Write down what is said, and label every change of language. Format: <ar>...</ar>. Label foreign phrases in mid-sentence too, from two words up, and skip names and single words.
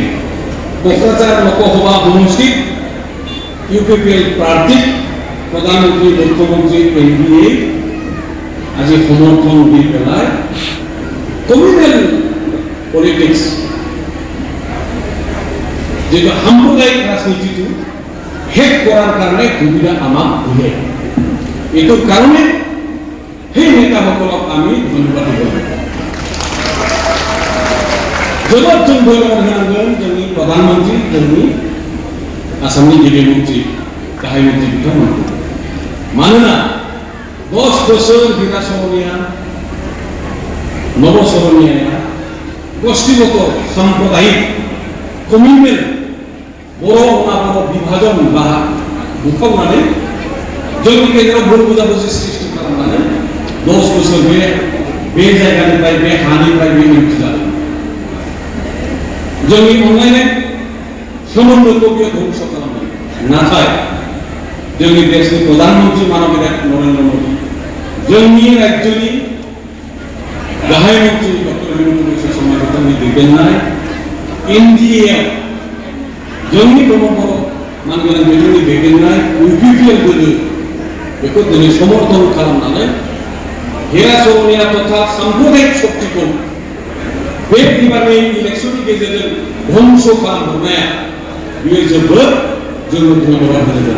<as>কোকৰাঝাৰ লোকসভা সমষ্টিত ইউপিপিএল প্ৰাৰ্থীক প্ৰধানমন্ত্ৰী মুখ্যমন্ত্ৰী এনডিএ আজি সমৰ্থন দি পেলাই</as> <en>communal politics</en> <as>যেটা সাম্প্রদায়িক রাজনীতিটো শেষ করার কারণে সুবিধা আমাক দিলে। এইটোৰ কাৰণে সেই নেতাসকলক আমি ধন্যবাদ দিব লাগিব।</as> <brx>জগতজন বৈরাগন जोंनि प्रधानमंत्री, जोंनि आसामनि गिबिमंत्री, गाहाय मन्त्रि बिथांमोनखौ। मानोना 10 बोसोर बिरासरनिया नबसरनिया गोष्ठीगत साम्प्रदायिक कमिउनेल बर' अनाबर विभाजन बा बुखावनानै जोंनि गेजेराव भुल बुजाबुजि सृष्टि खालामनानै 10 बोसोर बे जायगानिफ्राय बे हानिफ्राय बे मुक्ति जादों। जोंनि अनलायनाय सोमोन्दोखौ बियो ध्वंस खालामदों। नाथाय जोंनि देशनि प्रधानमंत्री माननीय नरेंद्र मोदी, जोंनि राज्यनि गाहाय मन्त्रि डक्टर हिमन्त बिश्व शर्मा बिथांनि दैदेननाय एनडिए जोंनि ब्रह्मपुर मानगोनां बिथांनि दैदेननाय इउपिपिएल दोलो बेखौ दिनै समर्थन खालामनानै हेरासरनिया तथा साम्प्रदायिक शक्तिखौ बे बिबारनि इलेक्शननि गेजेरजों ध्वंस खालामहरनाया बेयो जोबोद जोङो धन्यबाद होनो गोनां।</brx>